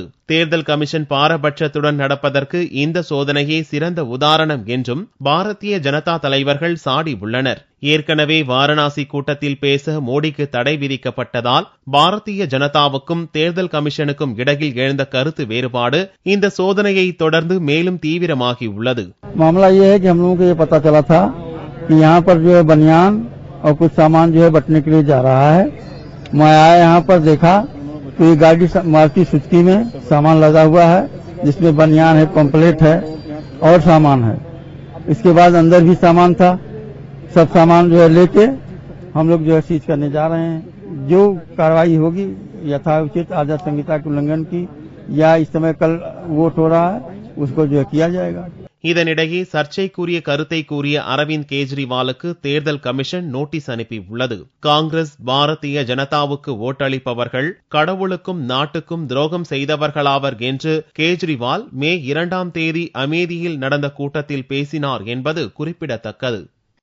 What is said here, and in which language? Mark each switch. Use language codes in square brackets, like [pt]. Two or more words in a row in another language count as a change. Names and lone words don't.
[ta] தேர்தல் கமிஷன் பாரபட்சத்துடன் நடப்பதற்கு இந்த சோதனையே சிறந்த உதாரணம் என்றும் பாரதிய ஜனதா தலைவர்கள் சாடி உள்ளனர். ஏற்கனவே வாரணாசி கூட்டத்தில் பேச மோடிக்கு தடை விதிக்கப்பட்டதால் பாரதிய ஜனதாவுக்கும் தேர்தல் கமிஷனுக்கும் இடையில் எழுந்த கருத்து வேறுபாடு இந்த சோதனையை தொடர்ந்து மேலும் தீவிரமாகியுள்ளது. [hi] मामला ये है कि हम लोगों को ये पता चला था कि यहाँ पर जो है बनियान और कुछ सामान जो है बटने के लिए जा रहा है। मैं आया यहाँ पर देखा तो ये गाड़ी मारुति सुजुकी में सामान लगा हुआ है, जिसमें बनियान है, पंपलेट है और सामान है। इसके बाद अंदर भी सामान था। सब सामान जो है लेके हम लोग जो है सीज करने जा रहे हैं। जो कार्रवाई होगी यथाउचित आचार संहिता के उल्लंघन की या इस समय कल वोट हो रहा है उसको जो है किया जाएगा. [ta] இதனிடையே சர்ச்சைக்குரிய கருத்தை கூறிய அரவிந்த் கெஜ்ரிவாலுக்கு தேர்தல் கமிஷன் நோட்டீஸ் அனுப்பியுள்ளது. காங்கிரஸ், பாரதிய ஜனதாவுக்கு ஓட்டளிப்பவர்கள் கடவுளுக்கும் நாட்டுக்கும் துரோகம் செய்தவர்களாவர் என்று கெஜ்ரிவால் மே 2ஆம் தேதி அமேதியில் நடந்த கூட்டத்தில் பேசினார் என்பது குறிப்பிடத்தக்கது.